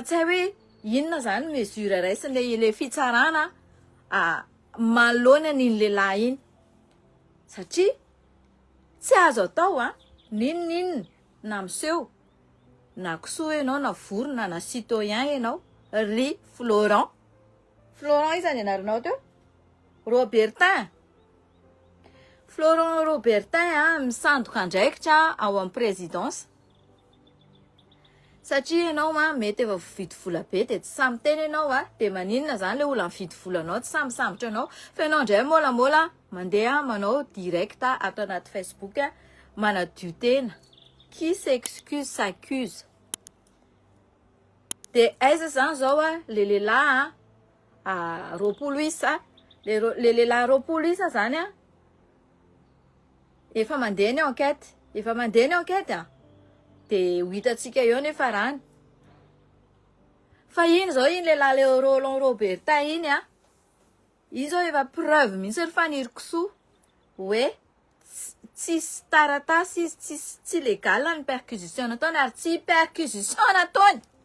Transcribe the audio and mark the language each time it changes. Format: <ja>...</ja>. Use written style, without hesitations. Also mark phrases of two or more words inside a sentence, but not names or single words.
<mg>tsy hay hoe inona zany mesure raisiny le fitsarana manoloana an'iny lehilahy iny satria tsy azo atao ninona na miseho na kisoa ianao na vorona na citoyen ianao ry Florent io zany anaranao teo Robertin Florent Robertin misandoka andraikitra ao amin'ny présidence satria ianao mety efa vidy vola be de tsy samy teny ianao de maninona zany le olona mividy volanao tsy samy sambotra anao fa ianao indray molamola mandeha manao direct ato anaty Facebook manadio tena</mg> <fr>qui s'excuse s'accuse</fr> <mg>de aiza zany zao le lehilahy roapolo isa le lehilahy roapolo isa zany efa mandeha ny enquête de ho hitatsika eo nefa rany fa iny zao iny lehilahy le Roland Robertin iny iny zao efa preuve mihitsy Ivanir Ksou hoe tsisy taratasy izy tsy légal ny perquisition nataony ary tsy perquisition nataony</mg>